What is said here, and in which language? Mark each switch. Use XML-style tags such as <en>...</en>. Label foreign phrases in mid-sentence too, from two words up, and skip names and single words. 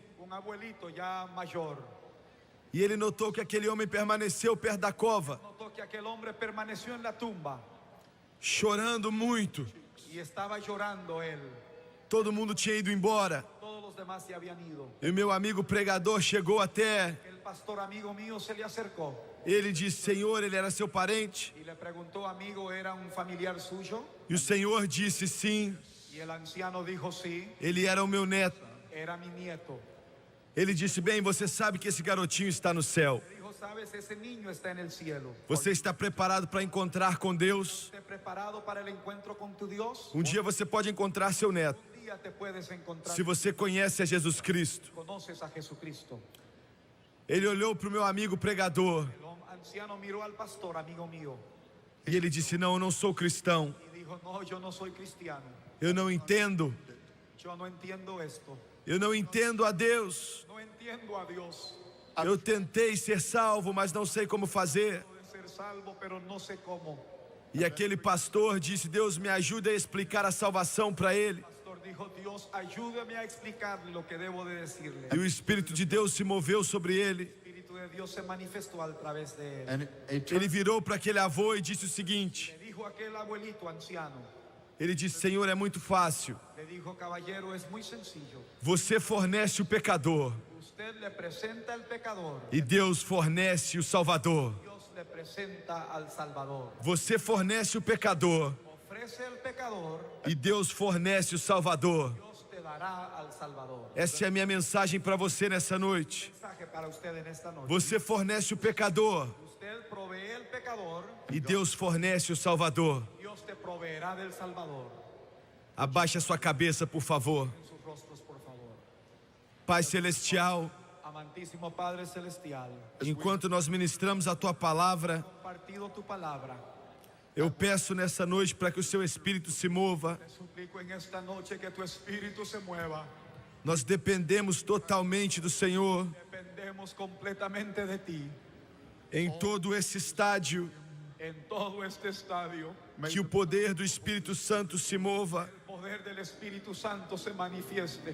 <es>un abuelito ya mayor.</es> <pt>E ele notou que aquele homem permaneceu perto da cova,</pt> <es>Notó que aquel hombre permaneció en la tumba</es> <pt>chorando muito.</pt> <es>y estaba llorando él.</es> <pt>Todo mundo tinha ido embora.</pt> <es>Todos los demás se habían ido.</es> <pt>E o meu amigo pregador chegou até.</pt> <es>El pastor amigo mío se le acercó</es> <pt>Ele disse: Senhor, ele era seu parente?</pt> <es>y le preguntó, amigo, ¿era un familiar suyo?</es> <pt>E o Senhor disse: sim,</pt> <es>Y el anciano dijo, sí,</es> <pt>ele era o meu neto.</pt> <es>era mi nieto.</es> <pt>Ele disse: bem, você sabe que esse garotinho está no céu.</pt> <es>Le dijo, sabes, ese niño está en el cielo.</es> <pt>Você está preparado para encontrar com Deus?</pt> <es>¿Estás preparado para el encuentro con tu Dios?</es> <pt>Dia você pode encontrar seu neto,</pt> <es>Un día te puedes encontrar.</es> <pt>se você conhece a Jesus Cristo.</pt> <es>Conoces a Jesucristo.</es> <pt>Ele olhou para o meu amigo pregador</pt> <es>El anciano miró al pastor, amigo mío,</es> <pt>e ele disse: não, eu não sou cristão.</pt> <es>y dijo, no, yo no soy cristiano.</es> <pt>Eu não entendo.</pt> <es>Yo no entiendo esto.</es> <pt>Eu não entendo a Deus.</pt> <es>No entiendo a Dios.</es> <pt>Eu tentei ser salvo, mas não sei como fazer.</pt> <es>Puedo ser salvo, pero no sé cómo.</es> <pt>E aquele pastor disse: Deus, me ajuda a explicar a salvação para ele.</pt> <es>El pastor dijo, Dios, ayúdame a explicarle lo que debo de decirle.</es> <pt>E o Espírito de Deus se moveu sobre ele.</pt> <es>El Espíritu de Dios se manifestó a través de él.</es> <en>And</en> <pt>Ele virou para aquele avô e disse o seguinte:</pt> <es>Le dijo a aquel abuelito anciano,</es> <pt>ele disse: Senhor, é muito fácil.</pt> <es>le dijo, caballero, es muy sencillo.</es> <pt>Você fornece o pecador</pt> <es>Usted le presenta al pecador,</es> <pt>e Deus fornece o Salvador.</pt> <es>Dios le presenta al Salvador.</es> <pt>Você fornece o pecador</pt> <es>Ofrece al pecador,</es> <pt>e Deus fornece o Salvador.</pt> <es>Dios te dará al Salvador.</es> <pt>Essa é a minha mensagem para você nessa noite.</pt> <es>Mensaje para usted en esta noche.</es> <pt>Você fornece o pecador</pt> <es>Usted provee el pecador,</es> <pt>e Deus fornece o Salvador.</pt> <es>Dios te proveerá del Salvador.</es> <pt>Abaixe a sua cabeça, por favor.</pt> <es>En sus rostros, por favor.</es> <pt>Pai Celestial,</pt> <es>Amantísimo Padre Celestial,</es> <pt>enquanto nós ministramos a Tua palavra,</pt> <es>compartido tu palabra,</es> <pt>eu peço nessa noite para que o Seu Espírito se mova.</pt> <es>te suplico en esta noche que tu Espíritu se mueva.</es> <pt>Nós dependemos totalmente do Senhor</pt> <es>Dependemos completamente de ti.</es> <pt>em todo esse estádio,</pt> <es>En todo este estadio,</es> <pt>que o poder do Espírito Santo se mova.</pt> <es>el poder del Espíritu Santo se manifieste.</es>